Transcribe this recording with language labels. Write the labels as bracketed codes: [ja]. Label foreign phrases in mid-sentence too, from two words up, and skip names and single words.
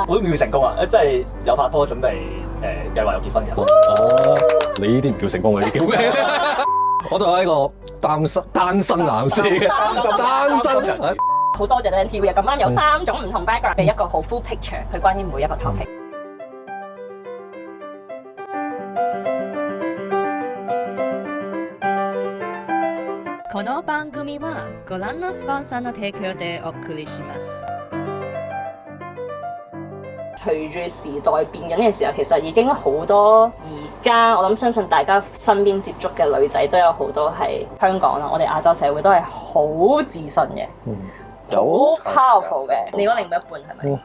[yue] 我都唔叫成功啊，即係有拍拖準備計劃有結婚嘅。你呢啲唔叫成功啊，呢啲叫咩？我就係一個單身男士嘅，單身。好多謝 NTV 啊！咁啱有3種唔同 background 嘅一個好 [en] full picture， [yue] 去關於每一個 topic。 [ja] この番組はご覧のスポンサーの提供でお送りします。 [yue] 隨住時代變緊嘅時候，其實已經好多而家我諗相信大家身邊接觸嘅女仔都有好多係香港啦，我哋亞洲社會都係好自信嘅。好 powerful 嘅，你嗰另一半係咪？